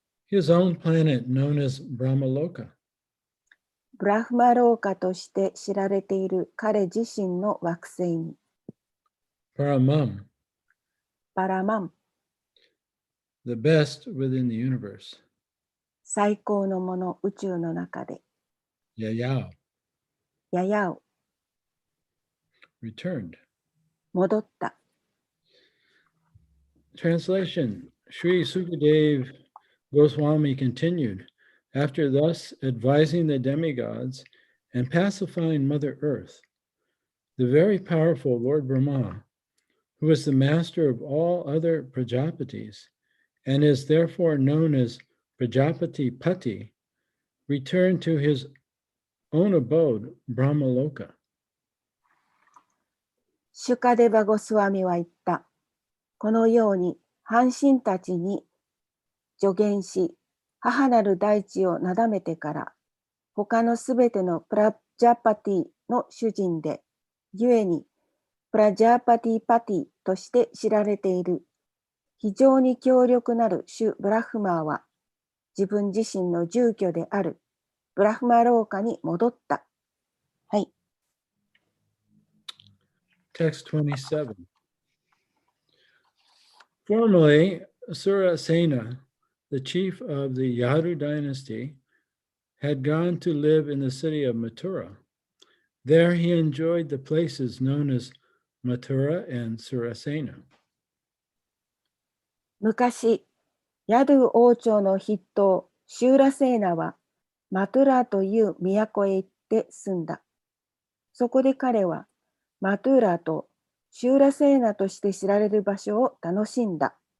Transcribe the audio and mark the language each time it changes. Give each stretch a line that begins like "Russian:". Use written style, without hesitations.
English: his own planet known as Brahmaloka,
Japanese: ブラフマローカとして知られている彼自身の惑星に、
Sanskrit: Paramam,
Japanese: パラマン、
English: the best within the universe,
Japanese: 最高のもの宇宙の中で、
Sanskrit: Yayao,
Japanese: ややを
English: returned.
Japanese: 戻った。
English: Translation: Sri Sukadev Goswami continued, after thus advising the demigods and pacifying Mother Earth, the very powerful Lord Brahma, who is the master of all other Prajapatis and is therefore known as Prajapati Pati, returned to his own abode, Brahmaloka.
Japanese: シュカデバ・ゴスワミは言った。このように半神たちに助言し、母なる大地をなだめてから、他のすべてのプラジャパティの主人で、故にプラジャパティパティとして知られている、非常に強力なる主ブラフマーは、自分自身の住居であるブラフマローカに戻った。はい。
English: Text 27. Formerly, Surasena, the chief of the Yadu dynasty, had gone to live in the city of Mathura. There he enjoyed the places known as Mathura and Surasena.
Japanese: 昔、ヤドゥ王朝の筆頭、シューラセーナは、マトゥラという都へ行って住んだ。そこで彼は、マトゥラとシューラセーナとして知られる場所を楽しんだ。